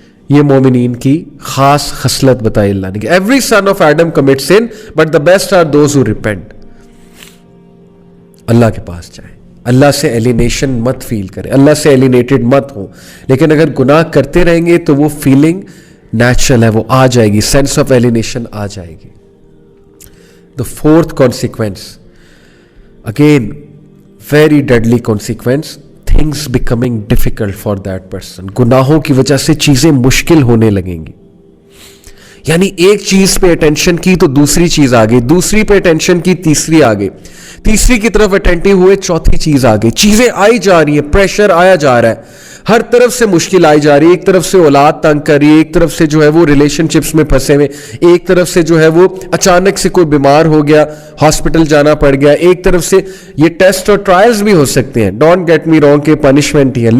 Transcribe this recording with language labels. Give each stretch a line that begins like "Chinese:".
Urdu: یہ مومنین کی خاص خصلت بتائی اللہ نے کہ
English: Every son of Adam commit sin but the best are those who repent.
Urdu: اللہ کے پاس جائیں, اللہ سے ایلینیشن مت فیل کریں, اللہ سے ایلینیٹڈ مت ہوں. لیکن اگر گناہ کرتے رہیں گے تو وہ فیلنگ نیچرل ہے, وہ آ جائے گی, سینس آف ایلینیشن آ جائے گی.
English: The fourth consequence, again very deadly consequence, things becoming difficult for that person.
Urdu: گناہوں کی وجہ سے چیزیں مشکل ہونے لگیں گی. یعنی ایک چیز پہ اٹینشن کی تو دوسری چیز آ گئی, دوسری پہ اٹینشن کی تیسری آ گئی, تیسری کی طرف اٹینٹو ہوئے چوتھی چیز آ گئی. چیزیں آئی جا رہی ہیں, پریشر آیا جا رہا ہے, ہر طرف سے مشکل آئی جا رہی ہے. ایک طرف سے اولاد تنگ کر رہی ہے, ایک طرف سے جو ہے وہ ریلیشن شپس میں پھنسے ہوئے, ایک طرف سے جو ہے وہ اچانک سے کوئی بیمار ہو گیا, ہاسپٹل جانا پڑ گیا, ایک طرف سے یہ ٹیسٹ اور ٹرائلز بھی ہو سکتے ہیں,
English: don't get me wrong
Urdu: کہ پنشمنٹ ہی ہے.